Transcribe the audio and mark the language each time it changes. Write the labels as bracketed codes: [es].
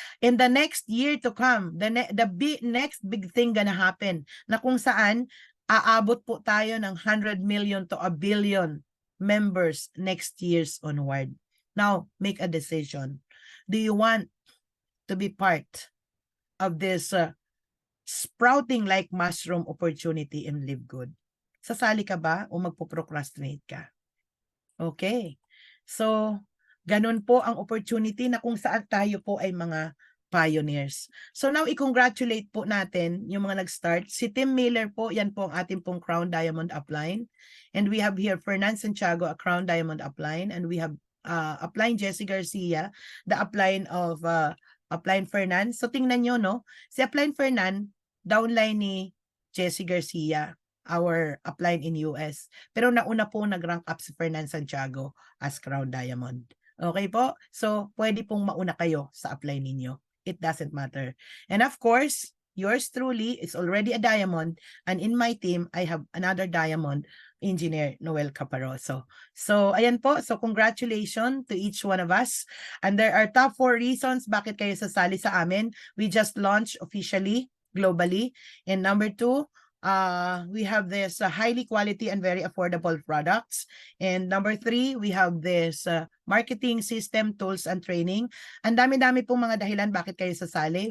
[en] In the next year to come, next big thing gonna happen [tl] na kung saan aabot po tayo ng [en] 100 million to 1 billion members next year's onward. Now, make a decision. Do you want to be part of this sprouting like mushroom opportunity in Live Good? [tl] Sasali ka ba o magpo-procrastinate ka? Okay. So, ganun po ang opportunity na kung saan tayo po ay mga pioneers. So now, i-congratulate po natin yung mga nag-start. Si Tim Miller po, yan po ang ating pong Crown Diamond upline. [en] And we have here Fernan Santiago, a Crown Diamond upline. And we have upline Jessie Garcia, the upline of upline Fernan. [tl] So tingnan nyo, no? Si upline Fernan, downline ni Jessie Garcia, [en] our upline in US. [tl] Pero nauna po nag-rank up si Fernan Santiago as Crown Diamond. Okay po? So, pwede pong mauna kayo sa upline ninyo. [en] It doesn't matter. And of course, yours truly is already a diamond. And in my team, I have another diamond, Engineer Noel Caparoso. [tl] So, ayan po. [en] So, congratulations to each one of us. And there are top 4 reasons [tl] bakit kayo sasali sa amin. [en] We just launched officially, globally. And number 2, we have this highly quality and very affordable products. And number 3, we have this marketing system, tools, and training. [tl] Ang dami-dami pong mga dahilan bakit kayo sasali.